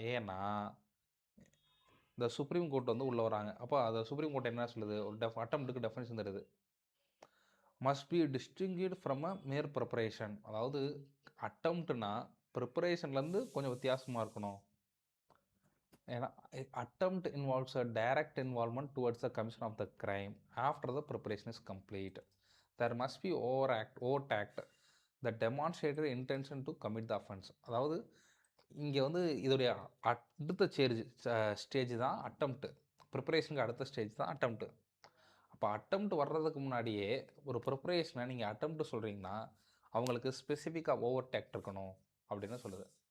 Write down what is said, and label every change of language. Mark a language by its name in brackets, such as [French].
[Tamil] ஏன்னா இந்த supreme court வந்து உள்ளே வராங்க. அப்போ அதை சுப்ரீம் கோர்ட் என்ன சொல்லுது, ஒரு அட்டெம்ப்ட்டுக்கு டெஃபினிஷன் தருது, [English] Must be distinct from a mere preparation. [Tamil] அதாவது அட்டெம்ப்ட்னா ப்ரிப்பரேஷன்லேருந்து கொஞ்சம் வித்தியாசமாக இருக்கணும். ஏன்னா [English] attempt involves a direct involvement towards the commission of the crime after the preparation is complete. There must be overt act that demonstrated intention to commit the offense. [Tamil] அதாவது இங்கே வந்து இதோடைய அடுத்த ஸ்டேஜ் தான் அட்டெம்ப்ட். ப்ரிப்பரேஷனுக்கு அடுத்த ஸ்டேஜ் தான் attempt. அப்போ attempt வர்றதுக்கு முன்னாடியே ஒரு ப்ரிப்பரேஷனை நீங்கள் அட்டெம்ப்ட் சொல்கிறீங்கன்னா அவங்களுக்கு ஸ்பெசிஃபிக்காக ஓவர் ஆக்ட் இருக்கணும் அப்படின்னு சொல்லுது.